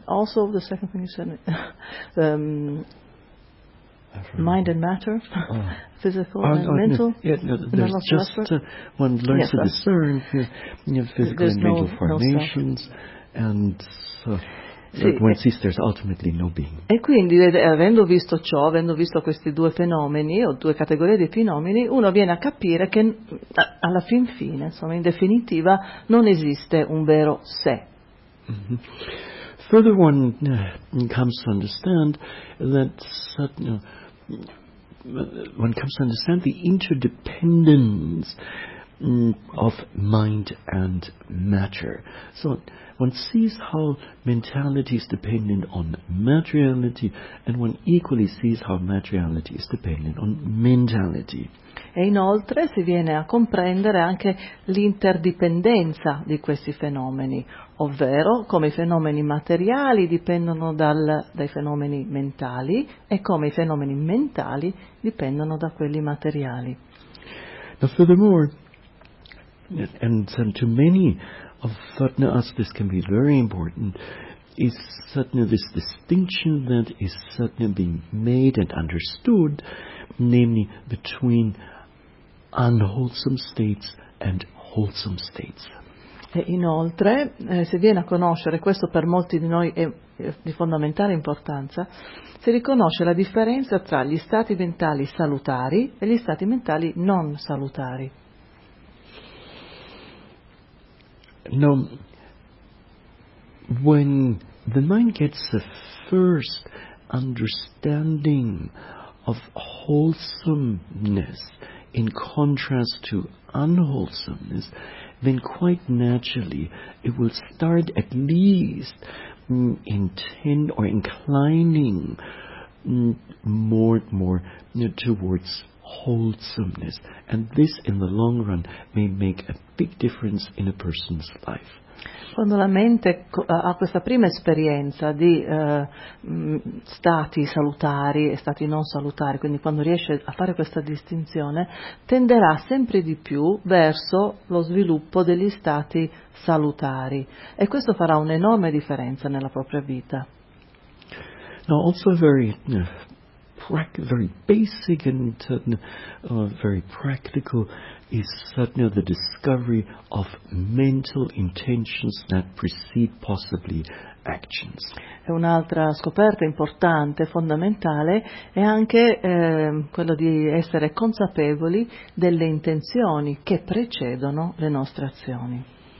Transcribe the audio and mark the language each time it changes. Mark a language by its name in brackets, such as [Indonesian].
[English] also the second thing you said, mind and matter, physical and mental. There's just one learns to discern physical and mental formations, and one sees there's ultimately no being. [Italian] E quindi, avendo visto ciò, avendo visto questi due fenomeni o due categorie di fenomeni, uno viene a capire che alla fin fine, insomma, in definitiva, non esiste un vero sé. [English] Further, one comes to understand that certain one comes to understand the interdependence of mind and matter. So one sees how mentality is dependent on materiality, and one equally sees how materiality is dependent on mentality. [Italian] E inoltre si viene a comprendere anche l'interdipendenza di questi fenomeni, ovvero come i fenomeni materiali dipendono dai fenomeni mentali e come i fenomeni mentali dipendono da quelli materiali. [English] Now, furthermore, and to many of us this can be very important, is certainly this distinction that is certainly being made and understood, namely between unwholesome states and wholesome states. [Italian] E inoltre, se viene a conoscere, questo per molti di noi è di fondamentale importanza, si riconosce la differenza tra gli stati mentali salutari e gli stati mentali non salutari. [English] Now, when the mind gets the first understanding of wholesomeness in contrast to unwholesomeness, then quite naturally it will start at least intend or inclining more and more towards wholesomeness, and this in the long run may make a big difference in a person's life. [Italian] Quando la mente ha questa prima esperienza di stati salutari e stati non salutari, quindi quando riesce a fare questa distinzione, tenderà sempre di più verso lo sviluppo degli stati salutari, e questo farà un'enorme differenza nella propria vita. [English] Now also very basic and very practical is suddenly the discovery of mental intentions that precede possibly actions. [Italian] E un'altra scoperta importante, fondamentale, è anche quello di essere consapevoli delle intenzioni che precedono le nostre azioni.